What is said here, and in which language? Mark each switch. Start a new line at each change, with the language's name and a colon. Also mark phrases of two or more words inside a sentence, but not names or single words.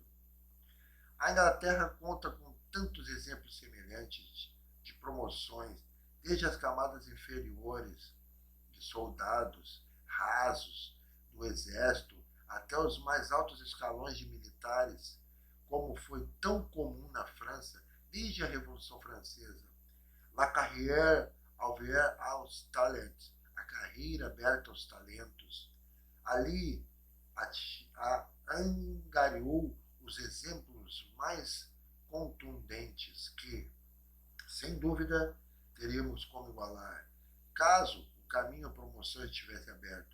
Portuguese: A Inglaterra conta com tantos exemplos semelhantes de promoções, desde as camadas inferiores de soldados rasos do exército até os mais altos escalões de militares, como foi tão comum na França desde a Revolução Francesa.
French: La carrière ouverte aos talents,
Portuguese: a carreira aberta aos talentos. Ali angariou os exemplos mais contundentes que, sem dúvida, teríamos como igualar, caso o caminho à promoção estivesse aberto.